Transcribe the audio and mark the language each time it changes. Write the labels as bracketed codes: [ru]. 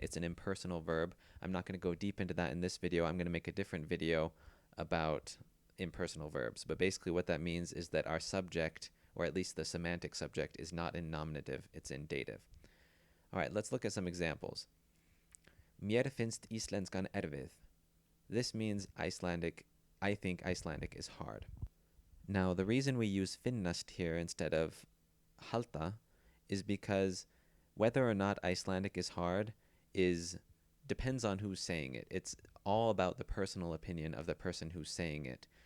[en] It's an impersonal verb. I'm not going to go deep into that in this video. I'm going to make a different video about impersonal verbs. But basically what that means is that our subject or at least the semantic subject, is not in nominative, it's in dative. All right, let's look at some examples. [is] Mér finnst íslenskan erfið. [en] This means I think Icelandic is hard. Now, the reason we use finnast here instead of Halda is because whether or not Icelandic is hard depends on who's saying it. It's all about the personal opinion of the person who's saying it.